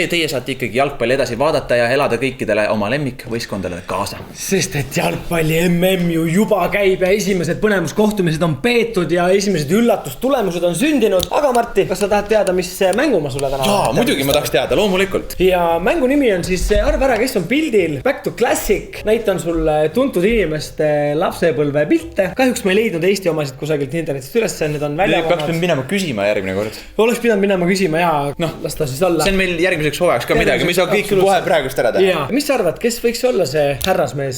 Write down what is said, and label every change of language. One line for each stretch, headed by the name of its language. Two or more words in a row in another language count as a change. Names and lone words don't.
Estonian: Teie saate ikkagi jalgpalli edasi vaadata ja elada kõikidele oma lemmikvõistkondadele kaasa. Sest et jalgpalli MM ju juba käib ja esimesed põnevuskohtumised on peetud ja esimesed üllatustulemused on sündinud. Aga Martti, kas sa tahad teada, mis mängu ma sulle täna? Jaa, muidugi ma tahaks teada, loomulikult. Ja mängu nimi on siis arva ära, kes on pildil.
English: Back to Classic.
Estonian: Näitan sulle tuntud inimeste lapsepõlve pilte. Kahjuks ma ei leidnud Eesti omasid kusagilt internetist üles, need on välja peaks minema küsima järgmine kord. Oleks pidanud minema küsima ja las ta siis olla. See on meil järgmiseks hooajaks ka midagi, me ei saa kõik kohe praegust ära teha. Mis sa arvad, kes võiks olla see härrasmees?